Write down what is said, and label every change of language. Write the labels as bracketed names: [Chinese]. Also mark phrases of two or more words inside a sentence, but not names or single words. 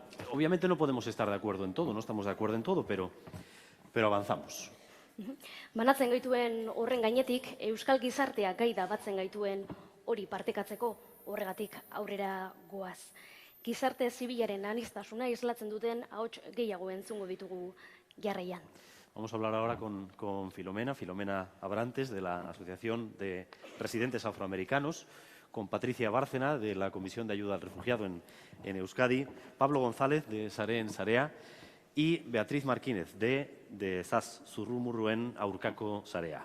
[Spanish] Obviamente no podemos estar de acuerdo en todo, no estamos de acuerdo en todo, pero avanzamos. [Basque] Banatzen gaituen horren gainetik, euskal gizartea gaida batzen gaituen hori partekatzeko horregatik aurrera goaz. Gizarte zibilaren aniztasuna islatzen duten ahots gehiago entzungo ditugu jarraian. [Spanish] Vamos a hablar ahora con Filomena Abrantes, de la Asociación de Residentes Afroamericanos, con Patricia Bárcena, de la Comisión de Ayuda al Refugiado en Euskadi, Pablo González, de Sare en Sarea, y Beatriz Marquínez, de Zaz Zurrumurruen Aurkako Sarea.